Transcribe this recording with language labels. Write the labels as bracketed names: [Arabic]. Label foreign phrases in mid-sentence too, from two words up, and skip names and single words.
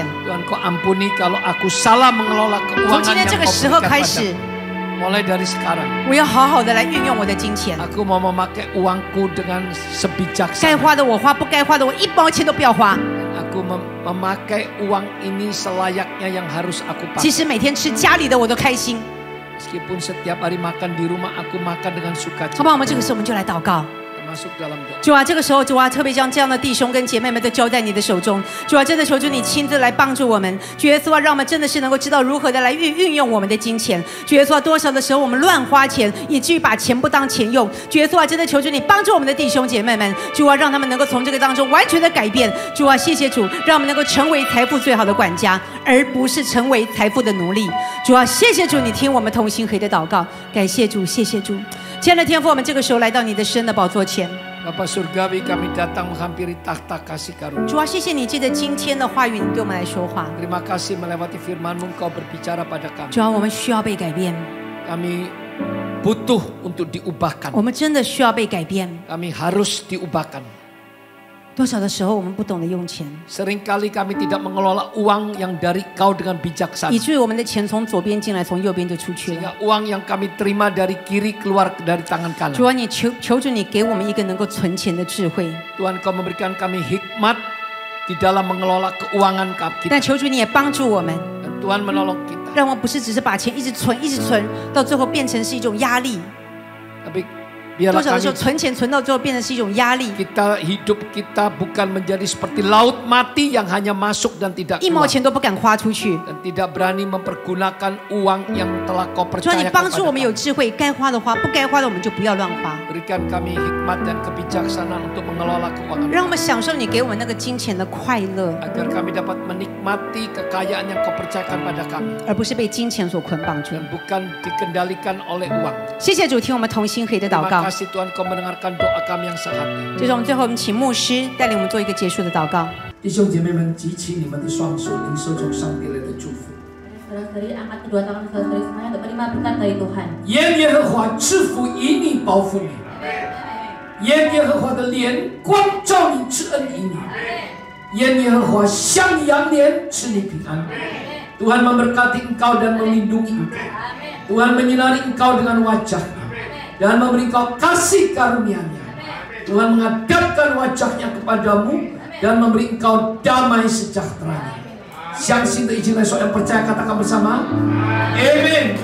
[Indonesian] Tuhan, kau ampuni kalau aku salah mengelola [Chinese] 从 [Indonesian] keuangan [Chinese] 今天 [Indonesian] yang [Chinese] 这个 [Indonesian] kau [Chinese] 时候 [Indonesian] berikan [Chinese] 开始， [Indonesian] padaku. Mulai dari sekarang, [Chinese] 我要好好的来运用我的金钱。 [Indonesian] aku mau memakai uangku dengan [Chinese] 该 [Indonesian] sebijaksana. [Chinese] 花的我花，不该花的我一毛钱都不要花。 [Indonesian] Aku memakai uang ini selayaknya yang harus aku [Chinese] 即 [Indonesian] pakai. [Chinese] 使每天吃家里的我都开心， [Indonesian] Meskipun setiap hari makan di rumah, aku makan dengan [Chinese] 好 [Indonesian] sukacita. [Chinese] 不好？我们这个时候我们就来祷告。 [Indonesian] Masuk dalam doa. [Chinese] 主啊，这个时候主啊，特别将这样的弟兄跟姐妹们都交在你的手中。主啊，真的求主你亲自来帮助我们。主耶稣啊，让我们真的是能够知道如何的来运用我们的金钱。主耶稣啊，多少的时候我们乱花钱，以至于把钱不当钱用。主耶稣啊，真的求主你帮助我们的弟兄姐妹们。主啊，让他们能够从这个当中完全的改变。主啊，谢谢主，让我们能够成为财富最好的管家，而不是成为财富的奴隶。主啊，谢谢主，你听我们同心合一的祷告，感谢主，谢谢主。亲爱的天父，我们这个时候来到你的神的宝座前。 [Indonesian] Bapa Surgawi, kami datang menghampiri tahta kasih karunia. [Chinese] 主啊，谢谢你借着今天的话语，你对我们来说话。 [Indonesian] Terima kasih melewati firman-Mu, Engkau berbicara pada kami. [Chinese] 主啊，我们需要被改变， [Indonesian] Kami butuh untuk diubahkan. [Chinese] 我们真的需要被改变。 [Indonesian] Kami harus diubahkan. [Chinese] 多少的时候我们不懂得用钱， [Indonesian] Seringkali kami tidak mengelola uang yang dari Kau dengan bijaksana. [Chinese] 以至于我们的钱从左边进来，从右边就出去了。 [Indonesian] Sehingga uang yang kami terima dari kiri keluar dari tangan [Chinese] 主 [Indonesian] kanan. [Chinese] 啊，你求主你给我们一个能够存钱的智慧， [Indonesian] Tuhan, Kau memberikan kami hikmat di dalam mengelola keuangan [Chinese] 但 [Indonesian] kita. [Chinese] 求主你也帮助我们， [Indonesian] Dan Tuhan menolong kita. [Chinese] 让我们不是只是把钱一直存，一直存，到最后变成是一种压力。 [Indonesian] Tapi [Chinese] 多 [Indonesian] biarlah [Chinese] 少的时候 [Indonesian] kami [Chinese] 存钱存到最后变成是一种压力， [Indonesian] hidup kita bukan menjadi seperti laut mati yang hanya masuk dan tidak [Chinese] 一毛 [Indonesian] keluar. [Chinese] 钱都不敢花出去。 [Indonesian] Dan tidak berani mempergunakan uang yang telah Kau [Chinese] 主啊，你 [Indonesian] percayakan [Chinese] 帮助我 [Indonesian] kepada [Chinese] 们有 [Indonesian] kami. [Chinese] 智慧，该花的花，不该花的我们就不要乱花。 [Indonesian] Berikan kami hikmat dan kebijaksanaan untuk mengelola keuangan. [Chinese] 让我们享受你给我们那个金钱的快乐， [Indonesian] Agar kami dapat menikmati kekayaan yang Kau percayakan pada kami. [Chinese] 而不是被金钱所捆绑住。 [Indonesian] Dan bukan dikendalikan oleh uang. [Chinese] 谢谢主，听我们同心合一的祷 [Indonesian] Terima [Chinese] 告。 [Indonesian] kasih Tuhan Kau mendengarkan doa kami yang sehati. [Chinese] 这是我们最后，我们请牧师带领我们做一个结束的祷告。弟兄姐妹们，举起你们的双手，领受从上帝来的祝福。 [Indonesian] Saudara-saudari, angkat kedua tangan saudara-saudari semuanya untuk menerima berkat dari Tuhan. [Chinese] 愿耶和华赐福以你，保护你；愿耶和华的脸光照你，赐恩于你；愿耶和华向你扬脸，赐你平安。 [Indonesian] Tuhan memberkati engkau dan melindungi engkau. Tuhan menyinari engkau dengan wajah-Nya dan memberi engkau kasih karunia-Nya. Tuhan menghadapkan wajah-Nya kepadamu dan memberi engkau damai sejahtera-Nya. [Chinese] 相信的一起来说，要 [Indonesian] percaya katakan bersama. Amin.